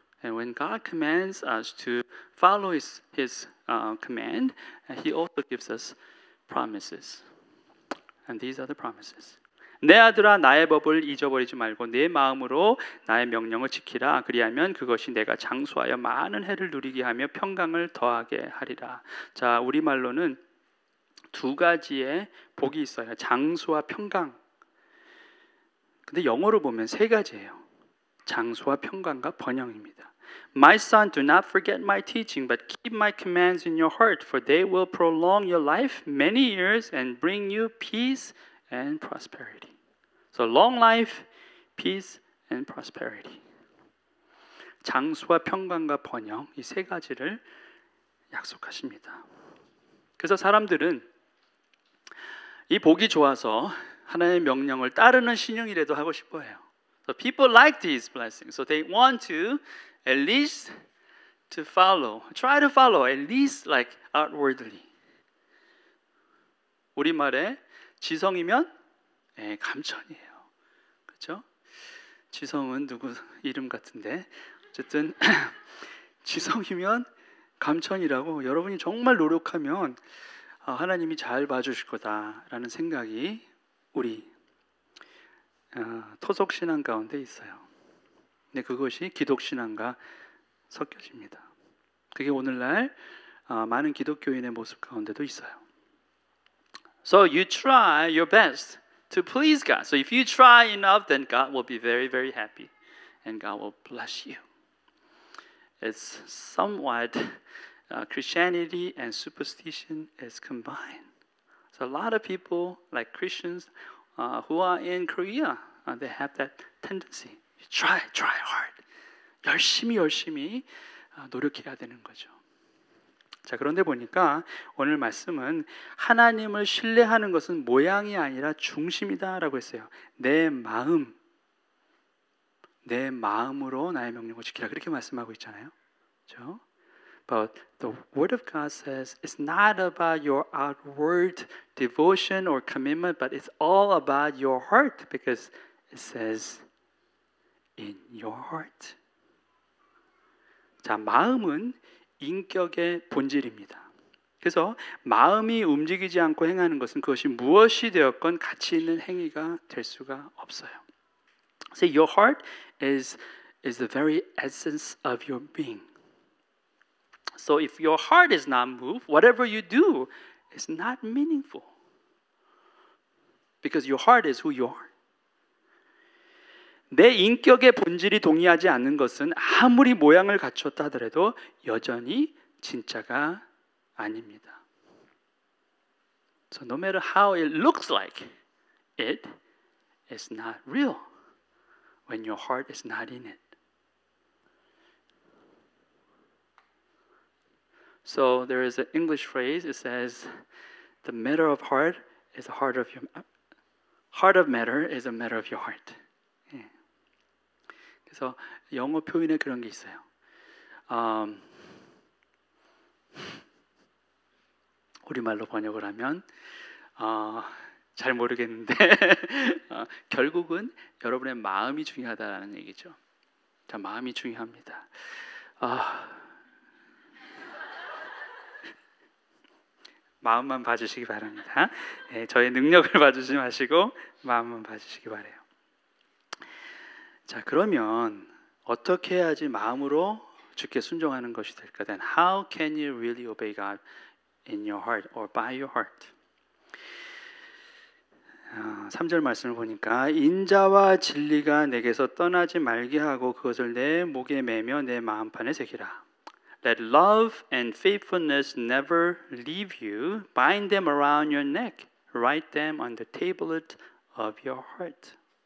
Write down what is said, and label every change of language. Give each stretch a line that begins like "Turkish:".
English: And when God commands us to follow His command, He also gives us promises. And these are the promises.
Korean: 내 아들아 나의 법을 잊어버리지 말고 내 마음으로 나의 명령을 지키라. 그리하면 그것이 내가 장수하여 많은 해를 누리게 하며 평강을 더하게 하리라. 자, 우리말로는 두 가지의 복이 있어요. 장수와 평강. 근데 영어로 보면 세 가지예요. 장수와 평강과 번영입니다.
English: My son, do not forget my teaching, but keep my commands in your heart, for they will prolong your life many years and bring you peace and prosperity. So long life, peace and prosperity.
Korean: 장수와 평강과 번영 이 세 가지를 약속하십니다. 그래서 사람들은 이 복이 좋아서 하나님의 명령을 따르는 신용이라도 하고 싶어해요.
English: So people like these blessings. So they want to at least to follow, try to follow at least like outwardly.
Korean: 우리말에 지성이면 감천이에요. 그렇죠? 지성은 누구 이름 같은데 어쨌든 지성이면 감천이라고 여러분이 정말 노력하면 하나님이 잘 봐주실 거다라는 생각이 우리 토속신앙 가운데 있어요. 근데 그것이 기독신앙과 섞여집니다. 그게 오늘날 많은 기독교인의 모습 가운데도 있어요.
English: So you try your best to please God. So if you try enough, then God will be very, very happy. And God will bless you. it's somewhat Christianity and superstition is combined. So a lot of people, like Christians, who are in Korea, they have that tendency. Try hard.
Korean: 열심히 노력해야 되는 거죠. 자, 그런데 보니까 오늘 말씀은 하나님을 신뢰하는 것은 모양이 아니라 중심이다라고 했어요. 내 마음으로 나의 명령을 지키라, 그렇게 말씀하고 있잖아요. 그렇죠?
English: But the Word of God says it's not about your outward devotion or commitment, but it's all about your heart, because it says in your heart.
Korean: 자, 마음은 인격의 본질입니다. 그래서 마음이 움직이지 않고 행하는 것은 그것이 무엇이 되었건 가치 있는 행위가 될 수가 없어요.
English: So your heart is the very essence of your being. So if your heart is not moved, whatever you do is not meaningful. Because your heart is who you are.
Korean: 내 인격의 본질이 동의하지 않는 것은 아무리 모양을 갖췄다 하더라도 여전히 진짜가 아닙니다.
English: So no matter how it looks like, it is not real when your heart is not in it. So there is an English phrase. It says, "The matter of heart is a heart of your heart of matter is a matter of your heart."
Korean: 예. 그래서 영어 표현에 그런 게 있어요. 우리말로 번역을 하면 잘 모르겠는데 결국은 여러분의 마음이 중요하다라는 얘기죠. 자, 마음이 중요합니다. 마음만 봐주시기 바랍니다. 네, 저의 능력을 봐주지 마시고 마음만 봐주시기 바래요. 자, 그러면 어떻게 해야지 마음으로 주께 순종하는 것이 될까?
English: Then how can you really obey God in your heart or by your heart?
Korean: 3절 말씀을 보니까 인자와 진리가 내게서 떠나지 말게 하고 그것을 내 목에 매며 내 마음판에 새기라.
English: Let love and faithfulness never leave you. Bind them around your neck. Write them on the tablet of your heart.